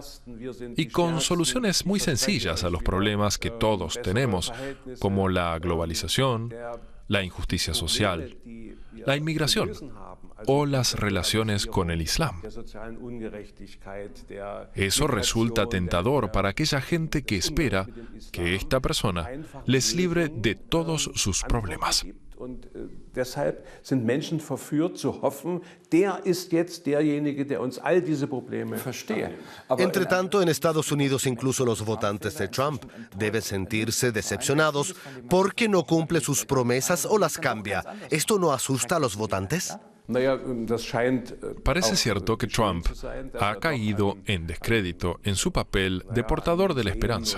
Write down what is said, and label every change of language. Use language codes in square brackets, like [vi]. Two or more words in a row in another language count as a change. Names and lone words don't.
[es] Y con soluciones muy sencillas a los problemas que todos tenemos, como la globalización, la injusticia social, la inmigración o las relaciones con el Islam. Eso resulta tentador para aquella gente que espera que esta persona les libre de todos sus problemas. [de] Deshalb sind Menschen verführt zu hoffen, der ist jetzt derjenige, der uns all diese Probleme versteht. [es] Entre tanto, en Estados Unidos, incluso los votantes de Trump deben sentirse decepcionados porque no cumple sus promesas o las cambia. ¿Esto no asusta a los votantes? Parece cierto que Trump ha caído en descrédito en su papel de portador de la esperanza.